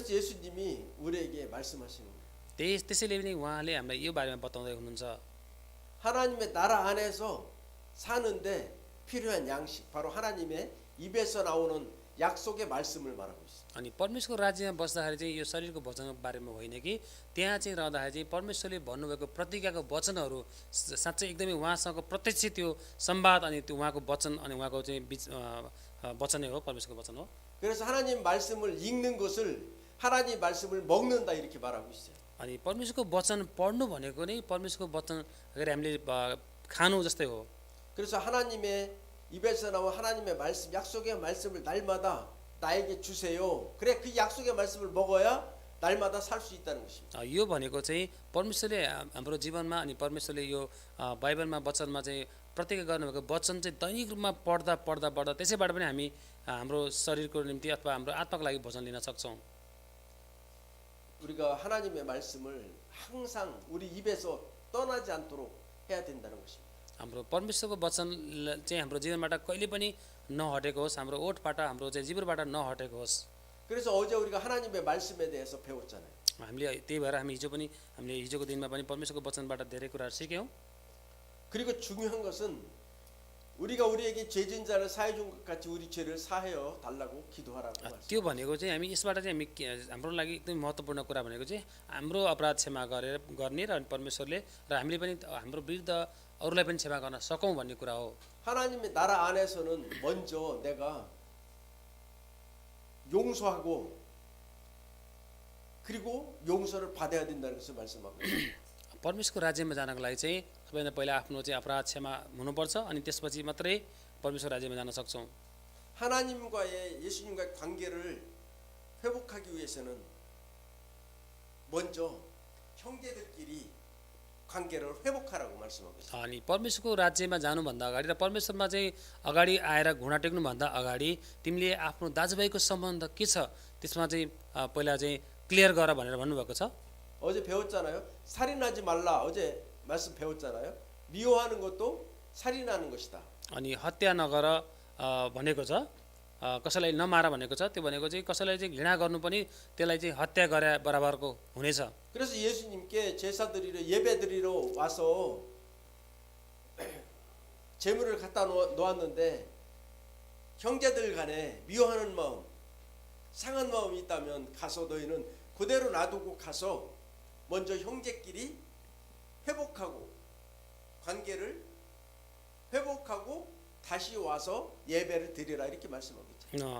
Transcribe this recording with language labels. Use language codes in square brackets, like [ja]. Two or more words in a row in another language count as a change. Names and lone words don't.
[ko] 그래서 예수님이 우리에게 말씀하시는 거예요. [ne] त्यसैले पनि उहाँले हामीलाई यो बारेमा बताउँदै हुनुहुन्छ। [ko] 하나님의 나라 안에서 사는데 필요한 양식 바로 하나님의 입에서 나오는 약속의 말씀을 말하고 있어요. [ne] अनि परमेश्वरको राज्यमा बस्दाखेरि चाहिँ यो शरीरको भोजनको बारेमा होइन कि त्यहाँ चाहिँ रहँदाखेरि चाहिँ परमेश्वरले भन्नुभएको प्रतिज्ञाको वचनहरू साँच्चै एकदमै उहाँसँग प्रत्यक्ष त्यो संवाद अनि त्यो उहाँको वचन अनि उहाँको चाहिँ वचन नै हो, परमेश्वरको वचन हो। [ko] 그래서 하나님 말씀을 읽는 것을 하나님 말씀을 먹는다 이렇게 말하고 있어요. [ne] अनि परमेश्वरको वचन पढ्नु भनेको नै परमेश्वरको वचन अगर हामीले खानु जस्तै हो। [ko] 그래서 하나님의 입에서 나온 하나님의 말씀, 약속의 말씀을 날마다 나에게 주세요. 그래 그 약속의 말씀을 먹어야 날마다 살 수 있다는 것입니다. [ne] यो भनेको चाहिँ परमेश्वरले हाम्रो जीवनमा अनि परमेश्वरले यो बाइबलमा वचनमा चाहिँ प्रतिज्ञा गर्नुभएको वचन चाहिँ दैनिक रूपमा पढ्दा त्यसैबाट पनि हामी हाम्रो शरीरको निम्ति अथवा हाम्रो आत्माको लागि भोजन लिन सक्छौँ। [ko] 우리가 하나님의 말씀을 항상 우리 입에서 떠나지 않도록 해야 된다는 것입니다. [ne] हाम्रो परमेश्वरको वचन चाहिँ हाम्रो जीवनबाट कहिले पनि नहटेको होस्, हाम्रो ओठबाट हाम्रो चाहिँ जीवनबाट नहटेको होस्। [ko] 그래서 어제 우리가 하나님의 말씀에 대해서 배웠잖아요. [ne] हामीले त्यही भएर हामीले हिजोको दिनमा पनि परमेश्वरको वचनबाट धेरै कुराहरू सिक्यौँ। [ko] 그리고 중요한 것은 우리가 우리에게 죄 지은 자를 사해 준 것 같이 우리 죄를 사하여 달라고 기도하라고 말씀. [ne] त्यो भनेको चाहिँ हामी यसबाट चाहिँ हाम्रो लागि एकदमै महत्त्वपूर्ण कुरा भनेको चाहिँ हाम्रो अपराध क्षमा गर्ने र परमेश्वरले र हामीले पनि हाम्रो विरुद्ध अरूलाई पनि क्षमा गर्न सकौँ भन्ने कुरा हो। [ko] 하나님의 나라 안에서는 먼저 내가 용서하고 그리고 용서를 받아야 된다는 것을 말씀하고 있습니다. [ne] परमेश्वरको राज्यमा जानको लागि चाहिँ सबैभन्दा पहिला आफ्नो चाहिँ अपराध क्षमा हुनुपर्छ अनि त्यसपछि मात्रै परमेश्वर राज्यमा जान सक्छौँ। [ko] 하나님과의 예수님과의 관계를 회복하기 위해서는 먼저 형제들끼리 관계를 회복하라고 말씀하고 있습니다. [ne] अनि परमेश्वरको राज्यमा जानुभन्दा अगाडि र परमेश्वरमा चाहिँ अगाडि आएर घुँडा टेक्नुभन्दा अगाडि तिमीले आफ्नो दाजुभाइको सम्बन्ध के छ त्यसमा चाहिँ पहिला चाहिँ क्लियर गर भनेर भन्नुभएको छ। [ko] 어제 배웠잖아요. 살인하지 말라. 어제 말씀 배웠잖아요. 미워하는 것도 살인하는 것이다. [ne] अनि हत्या नगर भनेको छ, कसैलाई नमार भनेको छ। त्यो भनेको चाहिँ कसैलाई चाहिँ घृणा गर्नु पनि त्यसलाई चाहिँ हत्या गरे बराबरको हुनेछ। [ko] 그래서 예수님께 제사 드리러 예배 드리러 와서 제물을 갖다 놓았는데 형제들 간에 미워하는 마음, 상한 마음이 있다면 가서 너희는 그대로 놔두고 가서 먼저 형제끼리 회복하고 관계를 회복하고 다시 와서 예배를 드리라 이렇게 말씀하고 있죠.